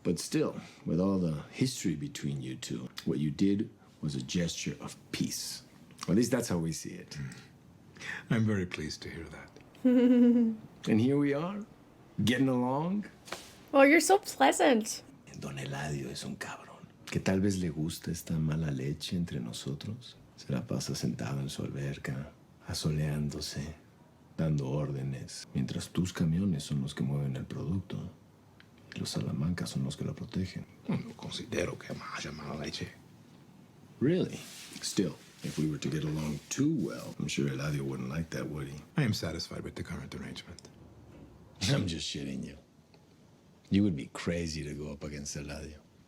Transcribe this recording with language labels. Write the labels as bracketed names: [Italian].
[English] But still, with all the history between you two, what you did was a gesture of peace. Or at least that's how we see it. I'm very pleased to hear that. And here we are, getting along. Oh, you're so pleasant. [Spanish] Don Eladio es un cabrón. Que tal vez le gusta esta mala leche entre nosotros. Se la pasa sentado en su alberca, asoleándose, dando órdenes, mientras tus camiones son los que mueven el producto y los Salamancas son los que lo protegen. No considero que haya mala leche. [English] Really? Still, if we were to get along too well, I'm sure Eladio wouldn't like that, would he? I am satisfied with the current arrangement. I'm just shitting you. You would be crazy to go up against Eladio.